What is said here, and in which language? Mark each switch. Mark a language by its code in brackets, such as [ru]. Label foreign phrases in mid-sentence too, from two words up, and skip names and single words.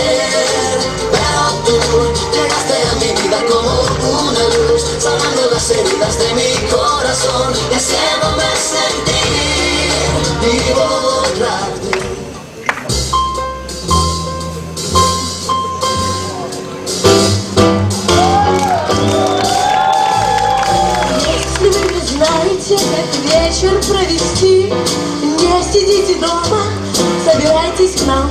[es] pero tú llegaste a mi vida como una luz, sanando las heridas de mi corazón y haciéndome sentir vivo otra vez. [ru] Как вечер провести, не сидите дома, собирайтесь к нам.